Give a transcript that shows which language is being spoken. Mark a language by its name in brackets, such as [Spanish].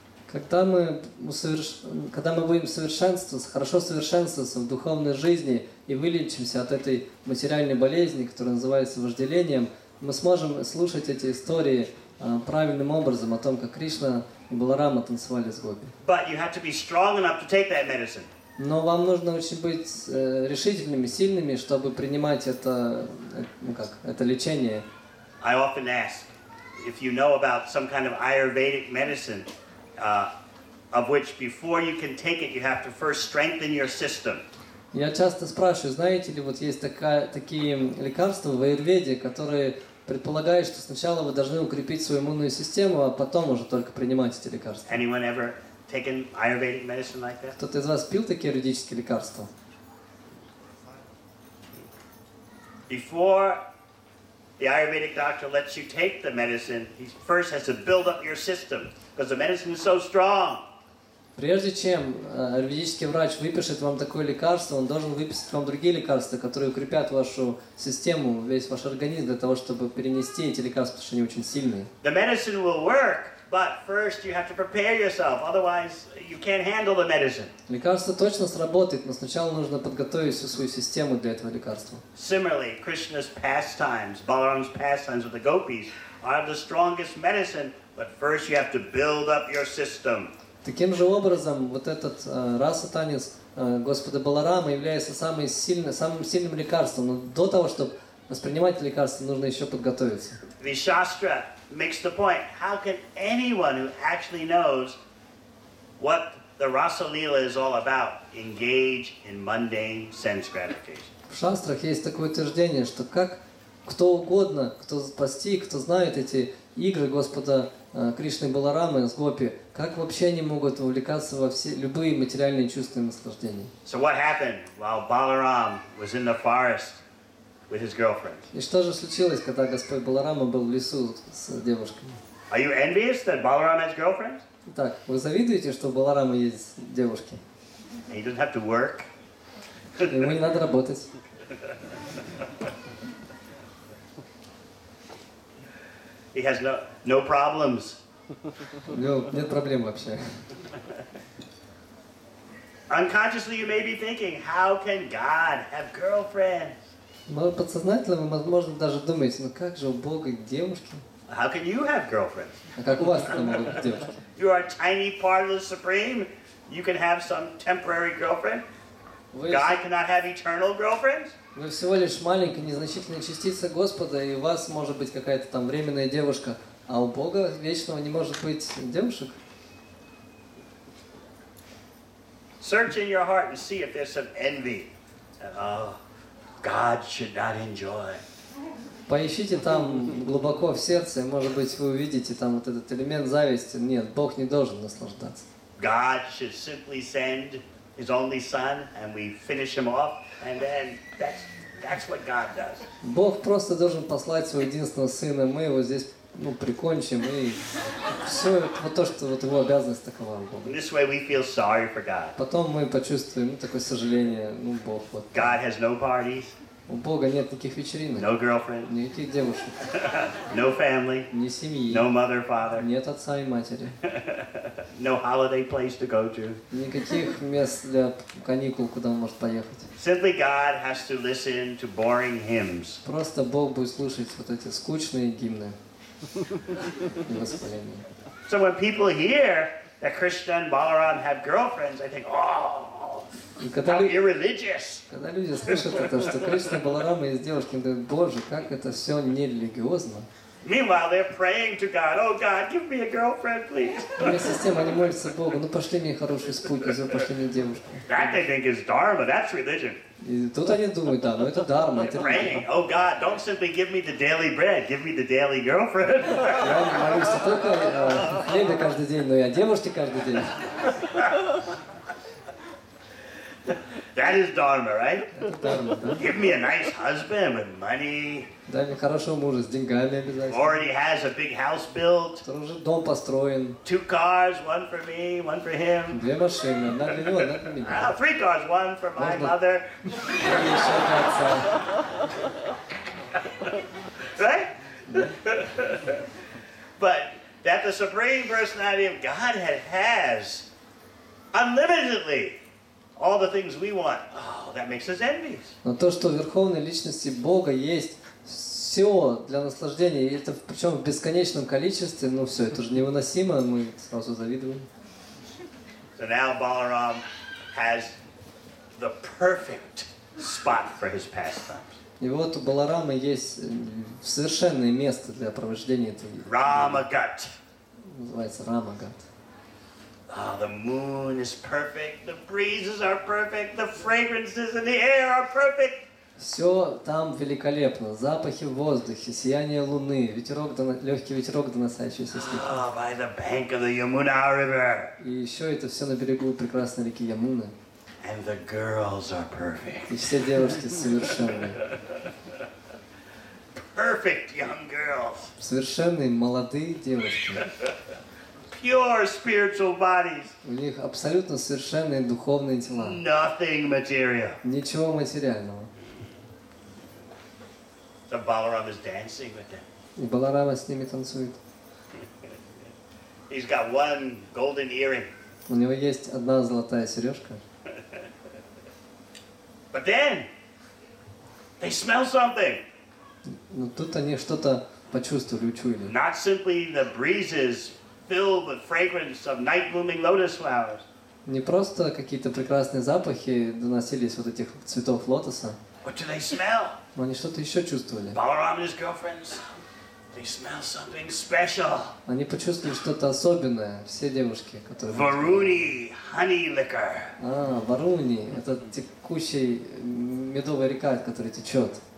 [Russian] Когда мы будем хорошо совершенствоваться в духовной жизни и вылечимся от этой материальной болезни, которая называется вожделением, мы сможем слушать эти истории правильным образом о том, как Кришна и Баларама танцевали с гопи. [English] But you have to be strong enough to take that medicine. [Russian] Но вам нужно очень быть решительными, сильными, чтобы принимать это лечение. [English] I often ask if you know about some kind of Ayurvedic medicine, of which before you can take it, you have to first strengthen your system. [Russian] Я часто спрашиваю, знаете ли, вот есть такие лекарства в аюрведе, которые предполагают, что сначала вы должны укрепить свою иммунную систему, а потом уже только принимать эти лекарства. [English] Anyone ever taken Ayurvedic medicine like that? [Russian] Кто-то из вас пил такие аюрведические лекарства? [English] Before the Ayurvedic doctor lets you take the medicine, he first has to build up your system because the medicine is so strong. [Russian] Прежде чем аюрведический врач выпишет вам такое лекарство, он должен выписать вам другие лекарства, которые укрепят вашу систему, весь ваш организм, для того, чтобы перенести эти лекарства, потому что они очень сильные. [English] The medicine will work, but first you have to prepare yourself, otherwise you can't handle the medicine. [Russian] Лекарство точно сработает, но сначала нужно подготовить всю свою систему для этого лекарства. [English] Similarly, Krishna's pastimes, Balaram's pastimes with the gopis, are the strongest medicine, but first you have to build up your system. [Russian] Таким же образом, вот этот раса танец Господа Баларама является самым сильным лекарством. Но до того, чтобы воспринимать лекарство, нужно еще подготовиться. [English] The Shastra makes the point, how can anyone who actually knows what the Rasa Leela is all about engage in mundane sense gratification? [Russian] В шастрах есть такое утверждение, что как кто угодно, кто постиг, кто знает эти игры Господа Кришны и Баларамы с гопи, как вообще они могут увлекаться во все любые материальные чувственные наслаждения? [English] So what happened while Balaram was in the forest with his girlfriend? [Russian] И что же случилось, когда Господь Баларама был в лесу с девушками? [English] Are you envious that Balaram has girlfriends? [Russian] Итак, вы завидуете, что у Баларама есть девушки? [English] And he doesn't have to work. [Russian] Ему не надо работать. [English] He has no problems. [Russian] У него нет проблем вообще. [English] Unconsciously you may be thinking, how can God have girlfriends? [Russian] Но подсознательно вы, возможно, даже думаете, ну как же у Бога девушки? [English] How can you have girlfriends? [Russian] А как у вас тогда могут быть девушки? [English] You are a tiny part of the Supreme. You can have some temporary girlfriend. God cannot have eternal girlfriends. [Russian] Вы всего лишь маленькая, незначительная частица Господа, и у вас может быть какая-то там временная девушка, а у Бога вечного не может быть девушек. [English] Search in your heart and see if there's some envy. Oh, God should not enjoy. [Russian] Поищите там глубоко в сердце, и, может быть, вы увидите там вот этот элемент зависти. Нет, Бог не должен наслаждаться. [English] God should simply send His only Son, and we finish him off, and then that's what God does. [Russian] Бог просто должен послать своего единственного Сына, мы его здесь прикончим, и все вот то, что вот его обязанность такова у Бога. [English] This way we feel sorry for God. [Russian] Потом мы почувствуем такое сожаление, Бог вот. [English] God has no parties. [Russian] У Бога нет никаких вечеринок, [English] No girlfriend. [Russian] никаких девушек, [English] No family. [Russian] ни семьи, [English] No mother, father. [Russian] нет отца и матери, [English] No holiday place to go to. [Russian] никаких мест для каникул, куда он может поехать. [English] Simply God has to listen to boring hymns. [Russian] Просто Бог будет слушать вот эти скучные гимны и восхваления. [English] So when people hear that Krishna and Balaram have girlfriends, they think, oh, [Russian] И [English] how irreligious. [Russian] когда люди слышат это, что Кришна, Баларама есть девушки, они думают, Боже, как это все нерелигиозно. [English] Meanwhile, they're praying to God, oh God, give me a girlfriend, please. [Russian] Вместе с тем они молятся Богу, пошли мне хорошую спутницу, пошли мне девушку. [English] That they think is dharma, that's religion. [Russian] И тут они думают, да, это дарма, это [English] They're praying, oh God, don't simply give me the daily bread, give me the daily girlfriend. [Russian] Я молюсь не только о хлебе каждый день, но и о девушке каждый день. [English] That is dharma, right? [Russian] Это дарма, да? [English] Give me a nice husband with money. [Russian] Дай мне хорошего мужа с деньгами обязательно. [English] Already has a big house built. [Russian] Который уже дом построен. [English] 2 cars, one for me, one for him. [Russian] 2 машины, одна для него, одна для меня. [English] 3 cars, one for my mother. [Russian] И еще для отца. [English] Right? But that the Supreme Personality of Godhead has unlimitedly all the things we want. Oh, that makes us envious. [Russian] Но то, что в Верховной Личности Бога есть все для наслаждения, и это причем в бесконечном количестве, все, это же невыносимо, мы сразу завидуем. [English] So now Balaram has the perfect spot for his pastimes. [Russian] И вот у Баларамы есть совершенное место для провождения этой [English] Ramagat. [Russian] называется Рамагат. [English] Oh, the moon is perfect, the breezes are perfect, the fragrances in the air are perfect. [Russian] Все там великолепно. Запахи в воздухе, сияние луны, легкий ветерок, доносящийся с реки. [English] Oh, by the bank of the Yamuna River. [Russian] И еще это все на берегу прекрасной реки Ямуны. [English] And the girls are perfect. [Russian] И все девушки совершенные. [English] Perfect young girls. [Russian] Совершенные молодые девушки. [English] Pure spiritual bodies. [Russian] У них абсолютно совершенные духовные тела. [English] Nothing material. [Russian] Ничего материального. [English] So Balaram is dancing with them. [Russian] И Баларама с ними танцует. [English] He's got one golden earring. [Russian] У него есть одна золотая сережка. [English] But then they smell something. [Russian] Но тут они что-то почувствовали, учуяли. [English] Not simply the breezes filled with fragrance of night blooming lotus flowers. [Russian] Не просто какие-то прекрасные запахи доносились вот этих цветов лотоса. [English] What do they smell? [Russian] Но они что-то еще чувствовали. [English] Balaram and his girlfriends, they smell something special. [Russian] Они почувствовали что-то особенное, все девушки, которые... [English] Varuni honey liquor. [Russian] Варуни, это текущая медовая река, которая течет.